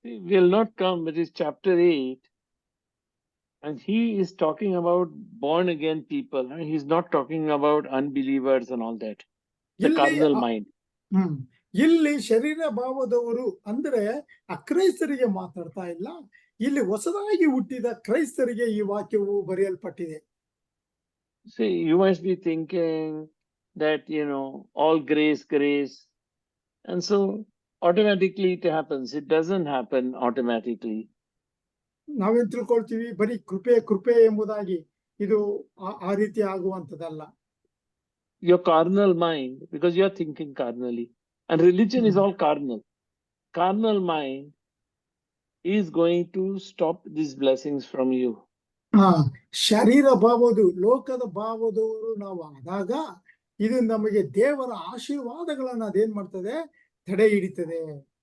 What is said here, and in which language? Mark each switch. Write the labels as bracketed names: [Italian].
[English] Will not come, but it's chapter 8. And he is talking about born again people. And he's not talking about unbelievers and all that. The carnal mind. [Kannada] ಇಲ್ಲಿ ಶರೀರ ಭಾವದವರು ಅಂದ್ರೆ ಅಕ್ರೈಸ್ತರಿಗೆ ಮಾತಾಡ್ತಾ ಇಲ್ಲ, ಇಲ್ಲಿ ಹೊಸದಾಗಿ ಹುಟ್ಟಿದ ಕ್ರೈಸ್ತರಿಗೆ ಈ ವಾಕ್ಯವು ಬರೆಯಲ್ಪಟ್ಟಿದೆ. [English] See, you must be thinking that, all grace. And so automatically it happens. It doesn't happen automatically. [Kannada] ನಾವೇನ್ ತಿಳ್ಕೊಳ್ತೀವಿ, ಬರೀ ಕೃಪೆ ಎಂಬುದಾಗಿ. ಇದು ಆ ರೀತಿ ಆಗುವಂತದಲ್ಲ. [English] Your carnal mind, because you're thinking carnally. And religion is all carnal. Carnal mind is going to stop these blessings from you. [Kannada] ಶರೀರ ಭಾವದು ಲೋಕದ ಭಾವದವರು ನಾವು ಆದಾಗ ಇದು ನಮಗೆ ದೇವರ ಆಶೀರ್ವಾದಗಳನ್ನ ಅದೇನ್ ಮಾಡ್ತದೆ, ತಡೆ ಹಿಡಿತದೆ.